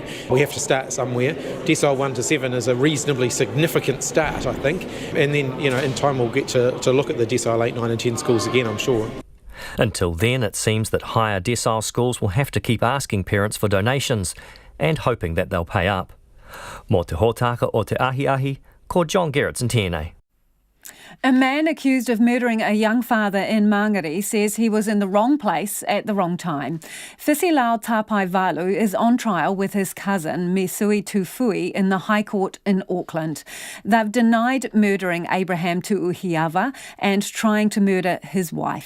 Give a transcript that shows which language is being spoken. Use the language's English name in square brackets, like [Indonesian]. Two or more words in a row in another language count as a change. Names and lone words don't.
[English] We have to start somewhere. Decile 1 to 7 is a reasonably significant start, I think. And then, in time we'll get to look at the decile 8, 9 and 10 schools again, I'm sure. Until then, it seems that higher decile schools will have to keep asking parents for donations and hoping that they'll pay up. [Māori] Mō te hōtaka o te ahi, ko John Gerrits in TNA. [English] A man accused of murdering a young father in Mangere says he was in the wrong place at the wrong time. Fisilau Tapaivalu is on trial with his cousin, Mesui Tufui, in the High Court in Auckland. They've denied murdering Abraham Tuuhiava and trying to murder his wife.